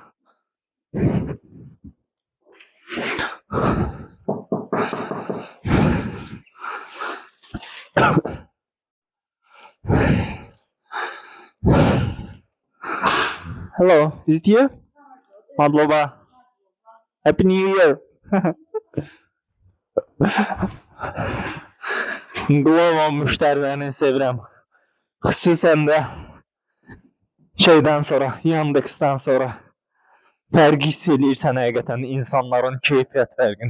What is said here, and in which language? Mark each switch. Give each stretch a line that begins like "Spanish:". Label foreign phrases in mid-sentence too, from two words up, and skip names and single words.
English: Hello, is it you? Madloba. Happy New Year.
Azerbaijani: Glovo müşterilerini sevirəm. Xüsusən də şeydən sonra, Yandex'dən sonra fərqi hiss edirsən həqiqətən insanların keyfiyyət fərqini.